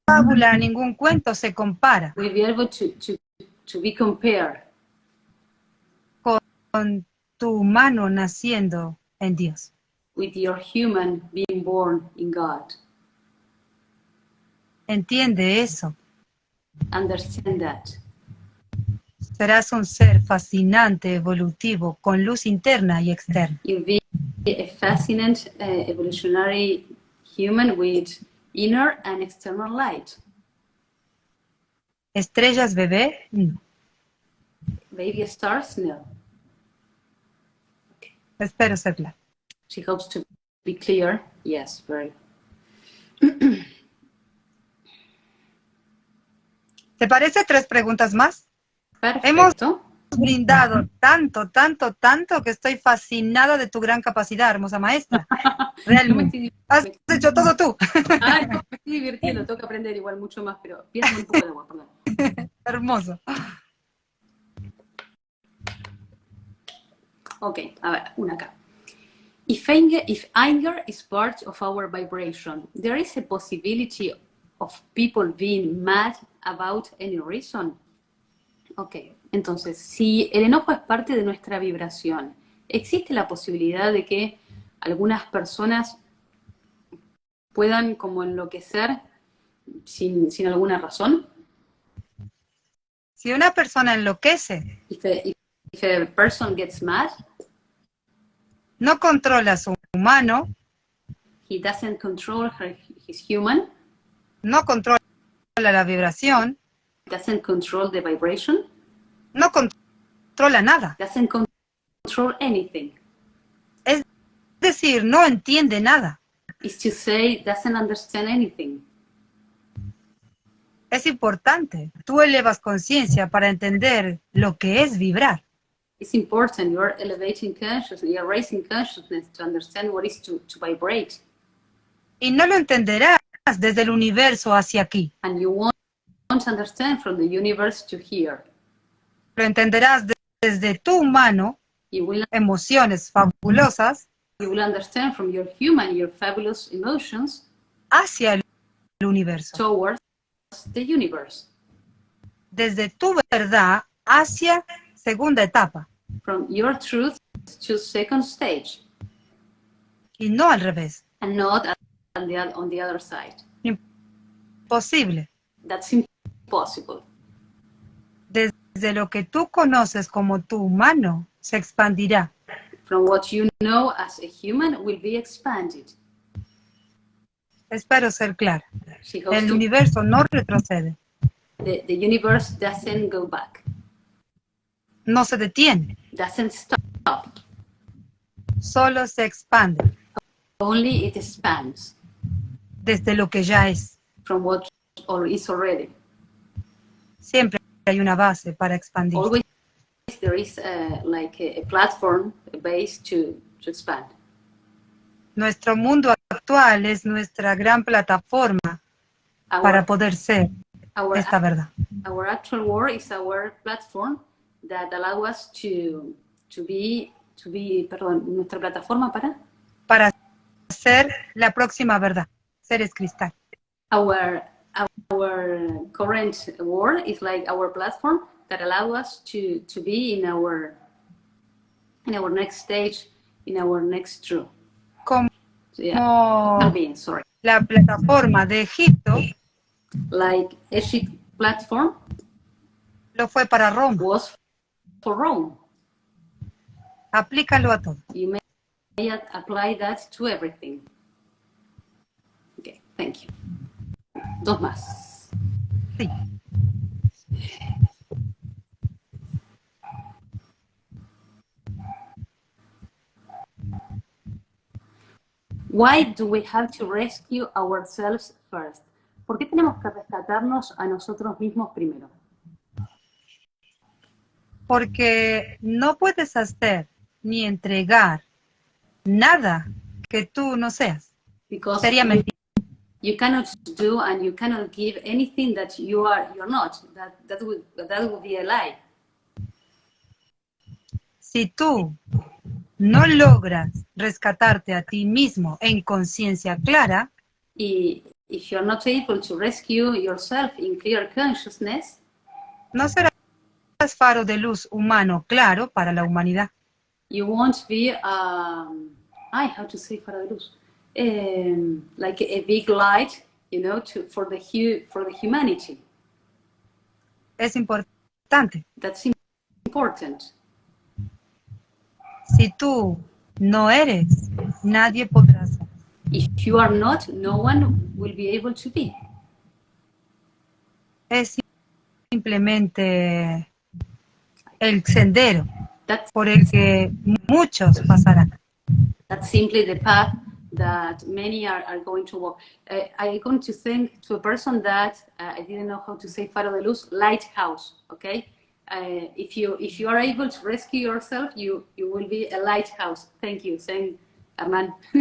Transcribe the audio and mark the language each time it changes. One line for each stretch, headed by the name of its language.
Spanish: fábula, ningún cuento se compara
English: We'll be able to be compared
Spanish: con tu humano naciendo en Dios.
English: with your human being born in God.
Spanish: Entiende eso.
English: Understand that.
Spanish: Serás un ser fascinante, evolutivo, con luz interna y externa.
English: You'll be a fascinating evolutionary human with inner and external light.
Spanish: ¿Estrellas bebé? No.
English: Baby stars? No.
Spanish: Espero ser claro.
English: She hopes to be clear. Yes, very.
Spanish: ¿Te parece 3 preguntas más? Perfecto. Hemos brindado tanto, tanto, tanto que estoy fascinada de tu gran capacidad, hermosa maestra. Realmente. Has hecho todo tú. Ay, no, me estoy divirtiendo, tengo que aprender igual mucho más, pero pídame un poco de agua, perdón. Hermoso. Ok, a ver, una acá.
English: If anger is part of our vibration, there is a possibility of people being mad about any reason.
Spanish: Ok, entonces, si el enojo es parte de nuestra vibración, ¿existe la posibilidad de que algunas personas puedan como enloquecer sin alguna razón? Si una persona enloquece,
English: If a person gets mad,
Spanish: no controla a su humano,
English: he doesn't control his human,
Spanish: no controla la vibración,
English: doesn't control the vibration,
Spanish: no controla nada.
English: doesn't control anything.
Spanish: Es decir, no entiende nada.
English: Is to say, doesn't understand anything.
Spanish: Es importante. Tú elevas conciencia para entender lo que es vibrar.
English: It's important. You are elevating consciousness. You are raising consciousness to understand what is to vibrate.
Spanish: Y no lo entenderás desde el universo hacia aquí.
English: And you won't understand from the universe to here.
Spanish: Lo entenderás desde tu humano,
English: You will
Spanish: emociones fabulosas,
English: understand from your human, your fabulous emotions,
Spanish: hacia el universo.
English: towards the universe.
Spanish: Desde tu verdad hacia segunda etapa.
English: From your truth to second stage.
Spanish: Y no al revés.
English: And not on the other side.
Spanish: Imposible.
English: That's impossible.
Spanish: Desde lo que tú conoces como tu humano, se expandirá.
English: From what you know as a human will be expanded.
Spanish: Espero ser clara. El
English: The
Spanish: universo no retrocede.
English: universe doesn't go back.
Spanish: No se detiene.
English: Doesn't stop.
Spanish: Solo se expande.
English: Only it expands.
Spanish: Desde lo que ya es.
English: From what is already.
Spanish: Siempre hay una base para expandir.
English: Always there is like a platform, a base to expand.
Spanish: Nuestro mundo actual es nuestra gran plataforma para poder ser esta verdad.
English: Our actual world is our platform that allow us to be,
Spanish: perdón, nuestra plataforma para ser la próxima verdad, seres cristal.
English: Our current world is like our platform that allow us to be in our next stage, in our next truth.
Spanish: Como
English: being, sorry.
Spanish: La plataforma de Egipto,
English: like Egypt platform,
Spanish: lo fue para Roma.
English: Was for Rome.
Spanish: Aplícalo a todo.
English: You may apply that to everything. Okay, thank you.
Spanish: 2 más. Sí.
English: Why do we have to rescue ourselves first?
Spanish: ¿Por qué tenemos que rescatarnos a nosotros mismos primero? Porque no puedes hacer ni entregar nada que tú no seas.
English: Because
Spanish: sería mentira.
English: You cannot do and you cannot give anything that you're not. That would be a lie.
Spanish: Si tú no logras rescatarte a ti mismo en conciencia clara, y
English: If you're not able to rescue yourself in clear consciousness,
Spanish: no serás faro de luz humano claro para la humanidad.
English: you won't be, how to say
Spanish: faro de luz?
English: Like a big light, for the humanity.
Spanish: Es importante.
English: That's important.
Spanish: Si tú no eres, nadie podrá ser.
English: If you are not, no one will be able to be.
Spanish: Es simplemente el sendero
English: That's,
Spanish: por el que muchos pasarán.
English: That's simply the path that many are going to walk. I'm going to think to a person that I didn't know how to say
Spanish: faro de luz,
English: lighthouse, okay? If you are able to rescue yourself, you will be a lighthouse. Thank you, saying Armand.